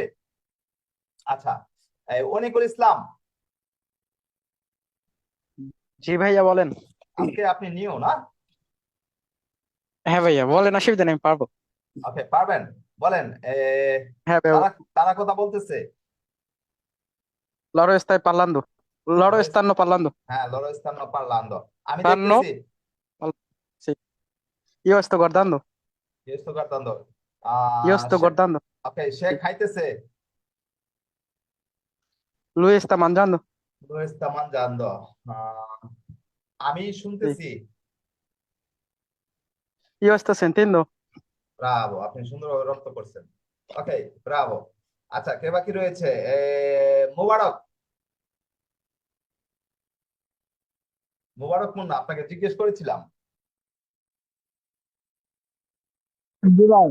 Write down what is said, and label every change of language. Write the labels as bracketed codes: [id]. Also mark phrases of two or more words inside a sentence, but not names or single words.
[bn] আচ্ছা, অনিকুল ইসলাম, জি ভাইয়া বলেন। আজকে আপনি নিউ না? হ্যাঁ ভাইয়া বলেন, অসুবিধা নেই, আমি পারবো। ওকে, পারবেন, বলেন। হ্যাঁ ভাইয়া, তারা তারা কথা বলতেছে। [it] loro stai parlando, loro stanno parlando, হ্যাঁ, loro stanno parlando, আমি stanno [bn] দেখতেছি। [it] sì. Io sto guardando, Io sto guardando। io sto guardando, [bn] ওকে, সে খাইতেছে। [it] lui sta mangiando, Lui sta mangiando। আমি sì. [bn] শুনতেছি। [it] Io sto sentendo, [bn] ব্রাভো, আপনি সুন্দরভাবে রপ্ত করছেন। ওকে, ব্রাভো। আচ্ছা, কে বাকি রয়েছে? মোবারক, মোবারক মুন্না, আপনাকে জিজ্ঞেস করেছিলাম। জি ভাই।